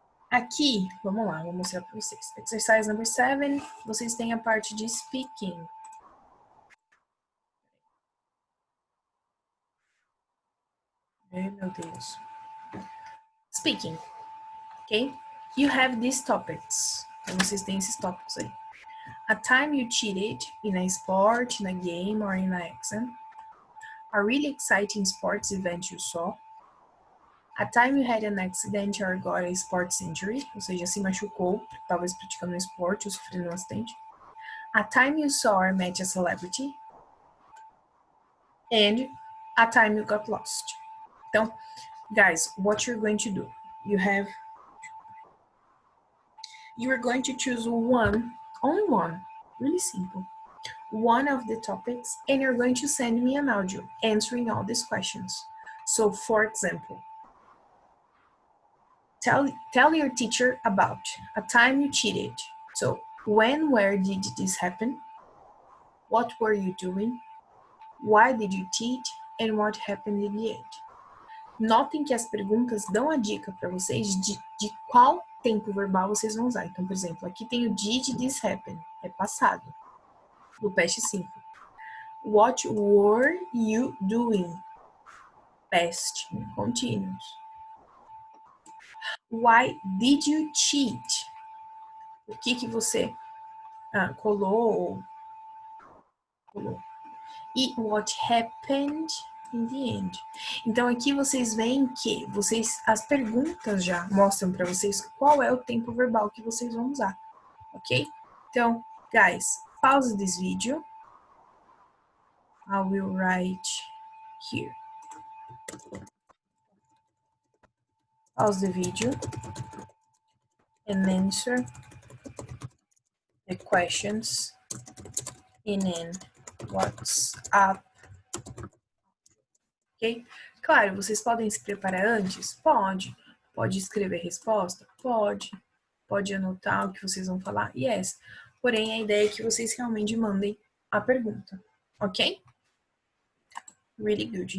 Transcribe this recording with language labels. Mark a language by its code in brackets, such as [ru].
[pt] Aqui, vamos lá, vou mostrar para vocês. [en] Exercise number 7, [pt] vocês têm a parte de speaking. Meu Deus. Speaking, ok? [en] You have these topics. [pt] Então, vocês têm esses tópicos aí. [en] A time you cheated in a sport, in a game, or in an exam. A really exciting sports event you saw. A time you had an accident or got a sports injury, [pt] ou seja, se machucou, talvez praticando um esporte ou sofrendo um acidente. [en] A time you saw or met a celebrity. And a time you got lost. Então, guys, what you're going to do, you are going to choose one, only one, really simple, one of the topics, and you're going to send me an audio answering all these questions. So, for example, tell your teacher about a time you cheated. So, when, where did this happen? What were you doing? Why did you cheat? And what happened in the end? [pt] Notem que as perguntas dão a dica para vocês de qual tempo verbal vocês vão usar. Então, por exemplo, aqui tem o [en] did this happen, [pt] é passado, do past simple. [en] What were you doing? Past continuous. Why did you cheat? [pt] O que você colou? [en] E what happened in the end. [pt] Então aqui vocês veem que as perguntas já mostram para vocês qual é o tempo verbal que vocês vão usar, ok? [en] Então, guys, pause this video. I will write here. Pause the video and answer the questions in WhatsApp. Ok? [pt] Claro, vocês podem se preparar antes? Pode. Pode escrever resposta? Pode. Pode anotar o que vocês vão falar? Yes. Porém, a ideia é que vocês realmente mandem a pergunta. Ok? [en] Really good.